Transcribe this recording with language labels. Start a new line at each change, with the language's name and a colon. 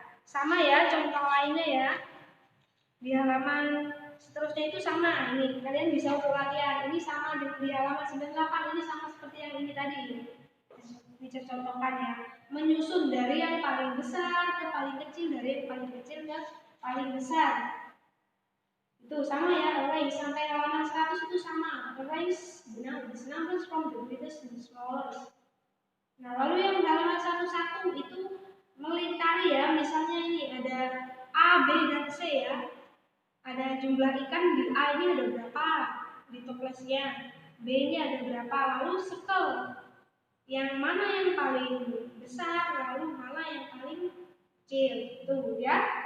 Indonesian: Sama ya contoh lainnya ya. Di halaman seterusnya itu sama. Ini kalian bisa untuk latihan. Ini sama di halaman 98. Ini sama seperti yang ini tadi. Bisa contohkan ya. Menyusun dari yang paling besar ke paling kecil, dari yang paling kecil ke paling besar. Itu sama ya. Arrange sampai halaman 100 itu sama.
English: Arrange the numbers from the greatest to the smallest.
Indonesian: Nah, lalu yang halaman 11 itu melingkari ya. Misalnya ini ada A, B, dan C ya. Ada jumlah ikan di A ini ada berapa di toplesnya, B ini ada berapa, lalu circle yang mana yang paling besar, lalu mana yang paling kecil, tuh ya.